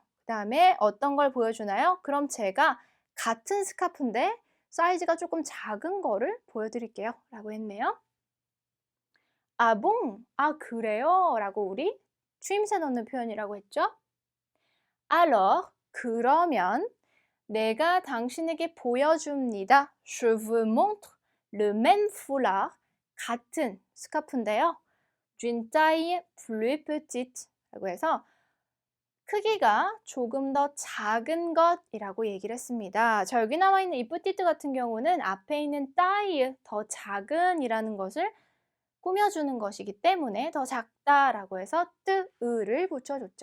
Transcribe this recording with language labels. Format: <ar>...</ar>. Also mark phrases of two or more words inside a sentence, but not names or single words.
<ko>그 다음에 어떤 걸 보여주나요? 그럼 제가 같은 스카프인데 사이즈가 조금 작은 거를 보여드릴게요 라고 했네요. 아, 봉? 아, 그래요? 라고 우리 추임새 넣는 표현이라고 했죠? Alors, 그러면 내가 당신에게 보여줍니다.</ko> <fr>Je vous montre le même foulard.</fr> <ko>같은 스카프인데요.</ko> <fr>d'une taille plus petite.</fr> <ko>라고 해서 크기가 조금 더 작은 것이라고 얘기를 했습니다. 자, 여기 나와 있는 이 petite 같은 경우는 앞에 있는 taille, 더 작은이라는 것을 꾸며주는 것이기 때문에 더 작다라고 해서 뜨으를 붙여줬죠.</ko>